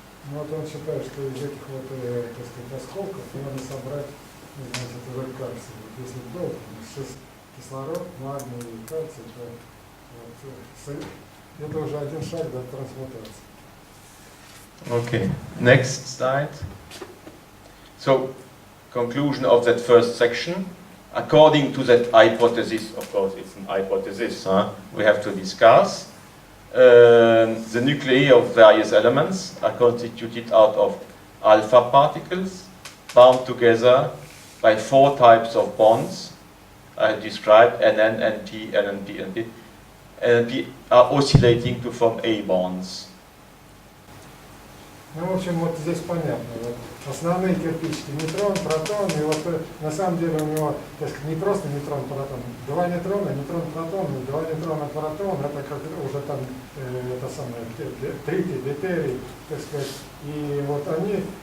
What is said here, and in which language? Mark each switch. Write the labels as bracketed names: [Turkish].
[Russian] Ну вот он считает, что из этих вот, так сказать, осколков надо собрать, значит, уже кальций. Вот если долго, 6 кислород, магний и кальций, то вот, это уже один шаг до трансмутации. [English] Okay, next slide. So, conclusion of that first section. According to that hypothesis, of course it's an hypothesis, we have to discuss. The nuclei of various elements are constituted out of alpha particles bound together by 4 types of bonds. I described NN, NP, NNP, NP. NNP are oscillating to form A bonds. [Russian] Ну, в общем, вот здесь понятно. Вот основные кирпичики нейтрон, протон, и вот на самом деле у него, так сказать, не просто нейтрон, протон, 2 нейтрона, нейтрон, протон, 2 нейтрона, протон, это как уже там, это самое, тритий, deutерий, так сказать, и вот они